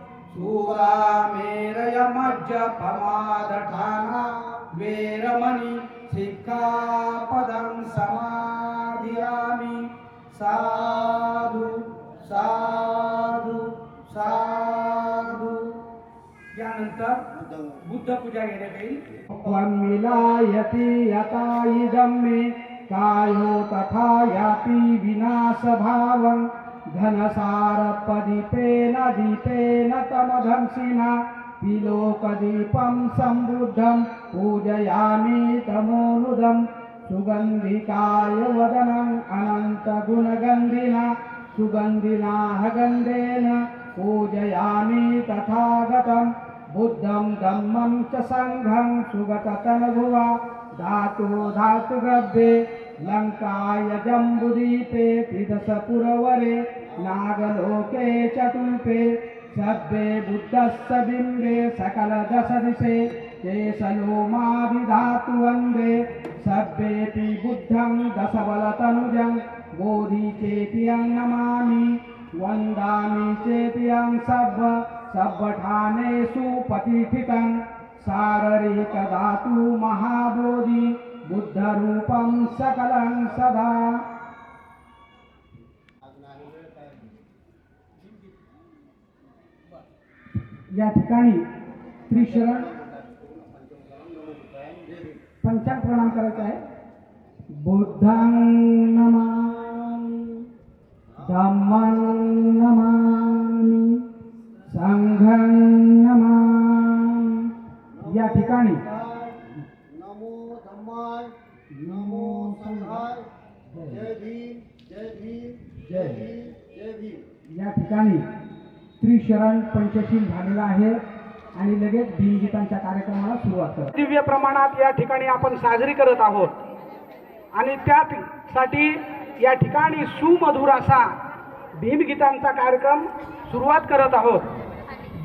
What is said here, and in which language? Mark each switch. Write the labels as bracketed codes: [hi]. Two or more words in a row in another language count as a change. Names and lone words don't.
[pi] शूरामेरयमज्जपमादठाना वेरमणि सिक्खापदं समाधियामि साधु साधु साधु. [mr] यानंतर बुद्ध पूजा घेण्यात येईल. [pi] मिलायति यथा इदं मे कायो तथा याति विनाशभावं घनसारपदीपेन दीपेन तमधंसिना तिलोकदीपं संबुद्धं पूजयामि तमोनुदं सुगन्धिकाय वदनम् अनन्तगुणगन्धिना सुगन्धिना गन्धेन पूजयामि तथागतं बुद्धं धम्मं च संघं सुगततनुभुवा धातु धातुगर्भे लङ्काय जम्बुदीपे त्रिदशपुरवरे नागलोके चतुर्थे सभ्ये बुद्धस्य बिम्बे सकलदशदिशे केशलोमाभिधातु वन्दे सभ्येऽपि बुद्धं दशबलतनुजं बोधिचेत्यं नमामि वन्दामि चेत्यं सब्बठानेषु प्रतिष्ठितं शारीरिकधातु महाबोधि बुद्धरूपं सकलं सदा. [mr] या ठिकाणी त्रिशरण पंचांग प्रणाम करायचा आहे. [pi] बुद्धं नमामि, धम्मं नमामि, संघं नमामि. [mr] या ठिकाणी [pi] नमो धम्माय, नमो संघाय, [mr] जय भीम, जय भीम, जय भीम, जय भीम. या ठिकाणी त्रिशरण पंचशील झालेला आहे आणि लगेच भीमगीतांच्या कार्यक्रमाला सुरुवात करतो. दिव्य प्रमाणात या ठिकाणी आपण साजरी करत आहोत आणि त्यासाठी या ठिकाणी सुमधुर असा भीमगीतांचा कार्यक्रम सुरुवात करत आहोत.